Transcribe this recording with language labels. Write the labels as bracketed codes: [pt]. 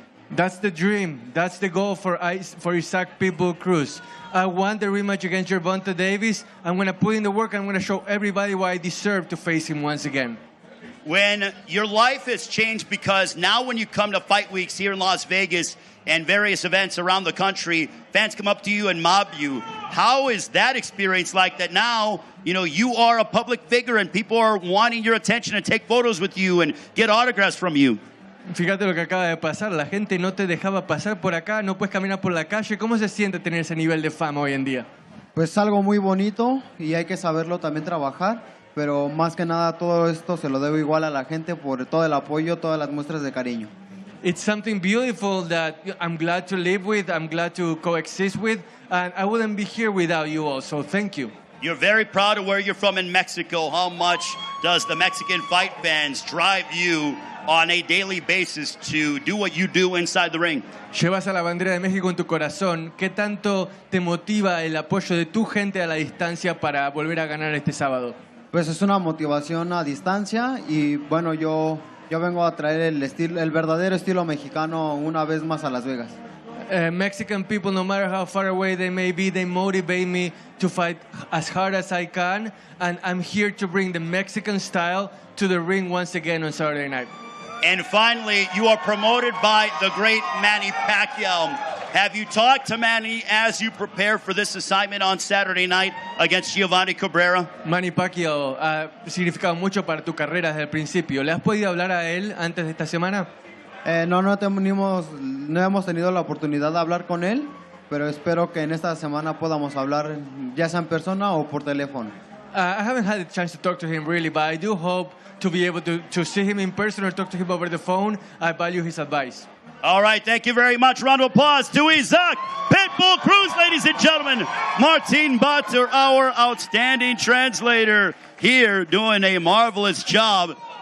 [en] That's the dream. That's the goal for Isaac Pitbull Cruz. I want the rematch against Gervonta Davis. I'm going to put in the work. I'm going to show everybody why I deserve to face him once again. When your life has changed, because now when you come to fight weeks here in Las Vegas and various events around the country, fans come up to you and mob you. How is that experience like that now, you are a public figure and people are wanting your attention and take photos with you and get autographs from you? [es] Fíjate lo que acaba de pasar. La gente no te dejaba pasar por acá, no puedes caminar por la calle. ¿Cómo se siente tener ese nivel de fama hoy en día? Pues algo muy bonito y hay que saberlo también trabajar, pero más que nada todo esto se lo debo igual a la gente por todo el apoyo, todas las muestras de cariño. [en] It's something beautiful that I'm glad to live with, I'm glad to coexist with, and I wouldn't be here without you all, so thank you. You're very proud of where you're from in Mexico. How much does the Mexican fight fans drive you on a daily basis to do what you do inside the ring? [es] Llevas a la bandera de México en tu corazón. ¿Qué tanto te motiva el apoyo de tu gente a la distancia para volver a ganar este sábado? Pues es una motivación a distancia y bueno, yo vengo a traer el verdadero estilo mexicano una vez más a Las Vegas. [en] Mexican people, no matter how far away they may be, they motivate me to fight as hard as I can, and I'm here to bring the Mexican style to the ring once again on Saturday night. And finally, you are promoted by the great Manny Pacquiao. Have you talked to Manny as you prepare for this assignment on Saturday night against Giovanni Cabrera? [es] Manny Pacquiao ha significado mucho para tu carrera desde el principio. ¿Le has podido hablar a él antes de esta semana? No hemos tenido la oportunidad de hablar con él, pero espero que en esta semana podamos hablar ya sea en persona o por teléfono. [en] I haven't had a chance to talk to him really, but I do hope to be able to see him in person or talk to him over the phone. I value his advice. All right, thank you very much. Round of applause to Isaac Pitbull Cruz, ladies and gentlemen. Martin Butter, our outstanding translator, here doing a marvelous job.